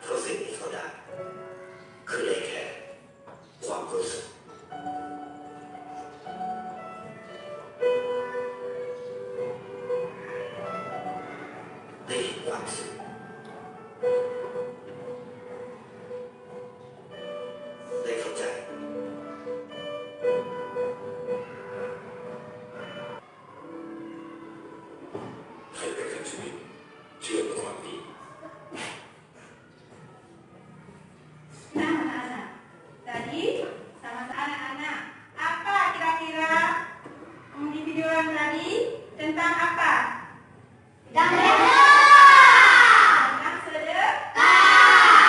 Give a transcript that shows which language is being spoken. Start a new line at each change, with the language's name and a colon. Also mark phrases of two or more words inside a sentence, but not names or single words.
Thai: สิ่งที่เขาได้คือได้แค่ความรู้สึกได้เห็นความสุขได้เข้าใจให้ประกันชีวิตเชื่อในความดี
Indonesian: Nah, anak-anak, tadi sama anak-anak, apa kira-kira di video yang tadi tentang apa? Tentang sedekah.